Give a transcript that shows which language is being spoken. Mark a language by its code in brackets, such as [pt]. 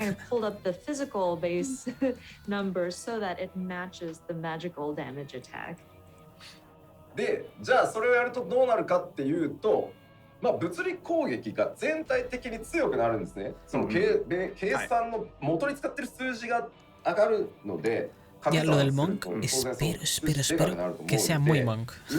[en] kind of pulled up the physical base number so that it matches the magical damage attack. [ja] で、じゃあそれをやるとどうなるかっていうと、物理攻撃が全体的に強くなるんですね。その計算の元に使ってる数字が上がるので。 [es] Ya, lo del Monk, espero que sea muy Monk.